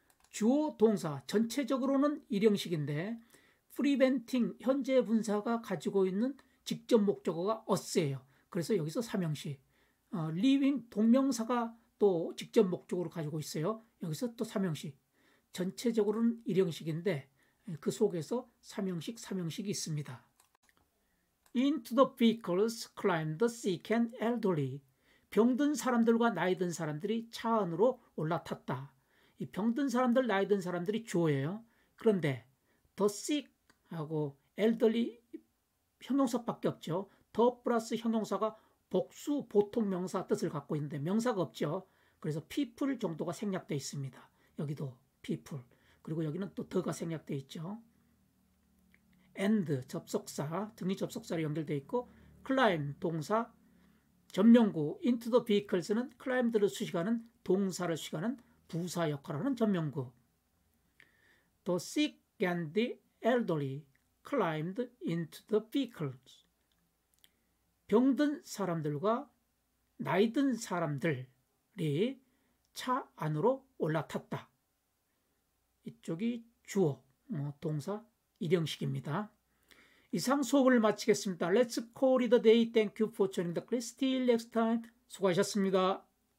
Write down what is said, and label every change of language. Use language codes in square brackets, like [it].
[ko] 주어 동사 전체적으로는 일형식인데 preventing 현재 분사가 가지고 있는 직접 목적어가 us예요. 그래서 여기서 3형식. living 동명사가 또 직접 목적어로 가지고 있어요. 여기서 또 3형식. 전체적으로는 일형식인데 그 속에서 3형식이 있습니다. [en] Into the vehicles climbed the sick and elderly. [ko] 병든 사람들과 나이 든 사람들이 차 안으로 올라탔다. 이 병든 사람들, 나이 든 사람들이 주어예요. 그런데 the sick하고 elderly 형용사밖에 없죠. the 플러스 형용사가 복수 보통 명사 뜻을 갖고 있는데 명사가 없죠. 그래서 people 정도가 생략되어 있습니다. 여기도 people. 그리고 여기는 또 the가 생략되어 있죠. and 접속사, 등리 접속사로 연결되어 있고 climb 동사, 전명구 [en] into the vehicles [ko] 는 climbed를 수식하는 동사를 수식하는 부사 역할을 하는 전명구. [en] The sick and the elderly climbed into the vehicles. [ko] 병든 사람들과 나이 든 사람들이 차 안으로 올라탔다. 이쪽이 주어, 동사 일형식입니다. 이상 수업을 마치겠습니다. [en] Let's call it a day. Thank you for joining the class. Till next time. [ko] 수고하셨습니다.